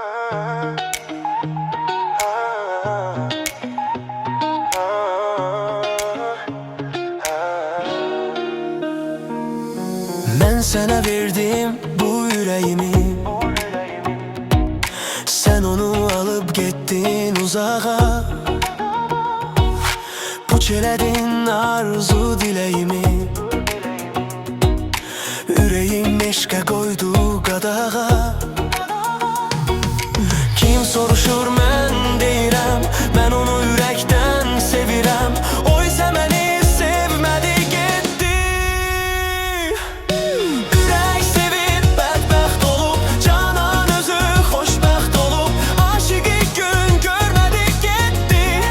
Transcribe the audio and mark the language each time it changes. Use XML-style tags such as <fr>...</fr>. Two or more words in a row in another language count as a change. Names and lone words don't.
<tr>Ben sana verdim bu yüreğimi, sen onu alıp gittin uzağa.</tr> <az>Puç eledin arzu dileğimi, yüreğim eşke koydu qadağa. Kim soruşur mən deyirəm, mən onu ürəkdən sevirəm. Oysa məni sevmədi getdi. Ürək sevib bədbəxt olub, canan özü xoşbəxt olub, aşıqı gün görmədi getdi.</az>